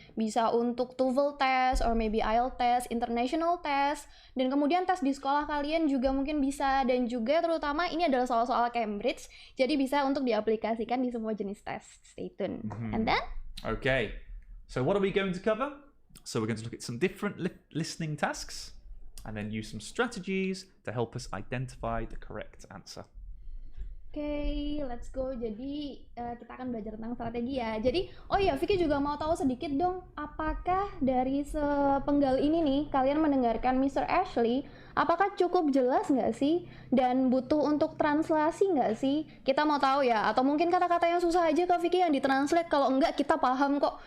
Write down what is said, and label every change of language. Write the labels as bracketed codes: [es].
[id] Bisa untuk TOEFL test, [en] or maybe IELTS test, international test, [id] dan kemudian tes di sekolah kalian juga mungkin bisa, dan juga terutama ini adalah soal-soal Cambridge, jadi bisa untuk diaplikasikan di semua jenis tes. [en] Stay tuned. And then? Okay, so what are we going to cover? So we're going to look at some different listening tasks, and then use some strategies to help us identify the correct answer. [id] Oke, [en] let's go. [id] Jadi kita akan belajar tentang strategi ya. Jadi, oh iya, Vicky juga mau tahu sedikit dong, apakah dari sepenggal ini nih, kalian mendengarkan Mr. Ashley, apakah cukup jelas nggak sih? Dan butuh untuk translasi nggak sih? Kita mau tahu ya, atau mungkin kata-kata yang susah aja Kak Vicky yang ditranslate, kalau enggak kita paham kok.